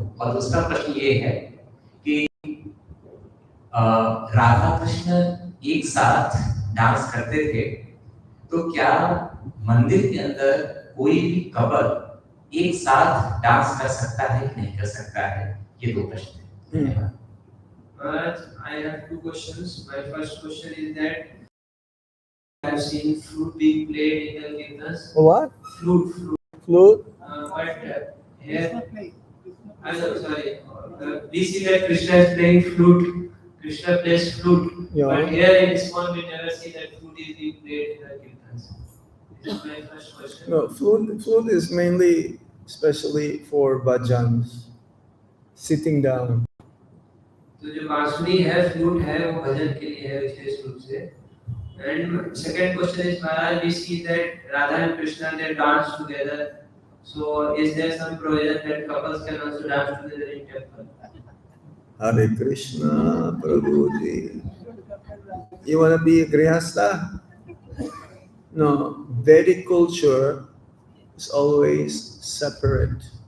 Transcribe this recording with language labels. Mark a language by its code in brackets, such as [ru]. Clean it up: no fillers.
[hi] और दूसरा प्रश्न ये है कि राधा कृष्ण एक साथ डांस करते थे, तो क्या मंदिर के अंदर कोई भी कपल एक साथ डांस कर सकता है कि नहीं कर सकता है? ये 2 प्रश्न हैं। धन्यवाद। [en] I have 2 questions. My first question is that I have seen flute being played in the kirtans. What? Flute. Flute? But here, I'm sorry. We see that Krishna is playing flute. Krishna plays flute. Yeah. But here in ISKCON we never see that flute is being played in the kirtans. This is my first question. No, flute is mainly, especially for bhajans, sitting down. [hi] तो जो बांसुरी है, flute है, वो भजन के लिए है विशेष रूप से. [en] And second question is, Maharaj, we see that Radha and Krishna, they dance together. So is there some provision that couples can also dance together in temple? Hare Krishna, Prabhuji. You want to be a grihastha? No, Vedic culture is always separate.